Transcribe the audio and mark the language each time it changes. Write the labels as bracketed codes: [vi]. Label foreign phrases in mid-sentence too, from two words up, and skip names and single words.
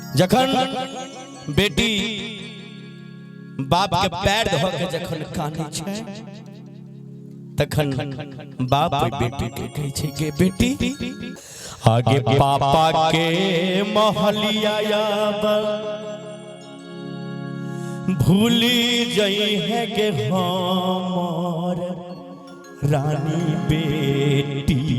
[mai] जखन बेटी बाप के पैर धो के जखन कानी छै तखन बाप बेटी के कहै छै के बेटी आगे पापा के महलिया आब भूली जई है के हमर रानी बेटी